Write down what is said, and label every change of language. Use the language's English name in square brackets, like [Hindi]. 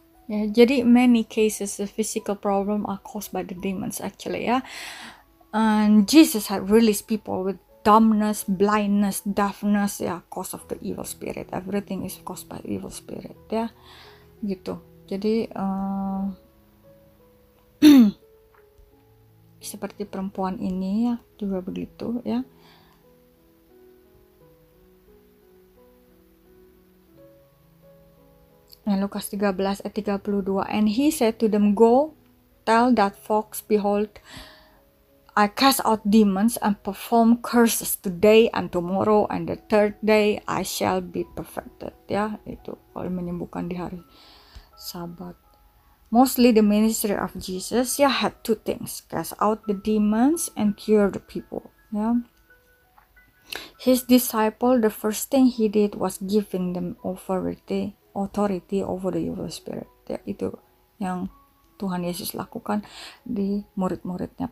[Indonesian] Ya, jadi [English] many cases the physical problem are caused by the demons actually, ya. And Jesus had released people with dumbness, blindness, deafness, ya, cause of the evil spirit. Everything is caused by evil spirit, ya, [Indonesian] gitu. Jadi seperti perempuan ini ya juga begitu, ya. Nah, Lukas 13 ayat 32, [English] and he said to them, go, tell that fox, behold, I cast out demons and perform curses today and tomorrow, and the third day I shall be perfected. [Indonesian] Ya, itu kalau menyembuhkan di hari Sabat. [English] Mostly the ministry of Jesus, ya, had two things: cast out the demons and cure the people. Ya, his disciple, the first thing he did was giving them authority over the evil spirit. [Indonesian] Ya, itu yang Tuhan Yesus lakukan di murid-muridnya.